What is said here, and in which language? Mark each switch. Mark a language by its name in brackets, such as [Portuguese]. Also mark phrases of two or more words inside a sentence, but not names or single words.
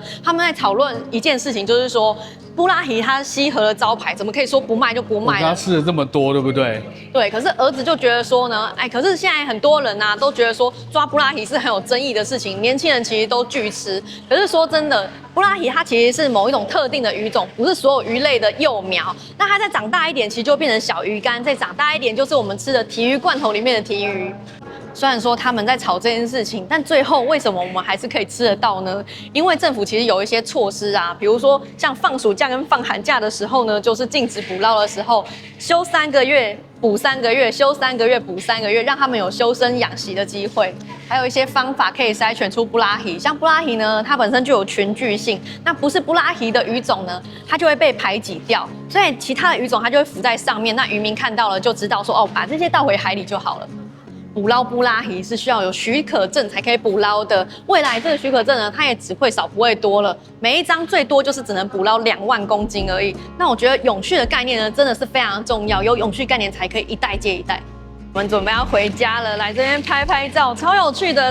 [Chinese] 他們在討論一件事情，就是說布拉提它西河的招牌，怎麼可以說不賣就不賣呢？他吃了這麼多，對不對？對，可是兒子就覺得說呢，哎，可是現在很多人啊都覺得說抓布拉提是很有爭議的事情，年輕人其實都拒吃。可是說真的，布拉提它其實是某一種特定的魚種，不是所有魚類的幼苗。那它再長大一點，其實就變成小魚乾；再長大一點，就是我們吃的鯷魚罐頭裡面的鯷魚。雖然說他們在吵這件事情，但最後為什麼我們還是可以吃得到呢？因為政府其實有一些措施啊，比如說像放暑假跟放寒假的時候呢，就是禁止捕撈的時候，休3個月補3個月，休3個月補3個月，讓他們有修身養息的機會。還有一些方法可以篩選出布拉提，像布拉提呢，它本身就有群聚性，那不是布拉提的魚種呢，它就會被排擠掉，所以其他的魚種它就會浮在上面，那漁民看到了就知道說，哦，把這些倒回海裡就好了。捕撈布拉提是需要有許可證才可以捕撈的，未來這個許可證呢，它也只會少不會多了，每一張最多就是只能捕撈2萬公斤而已。那我覺得永續的概念呢，真的是非常重要，有永續概念才可以一代接一代。我們準備要回家了，來這邊拍拍照，超有趣的。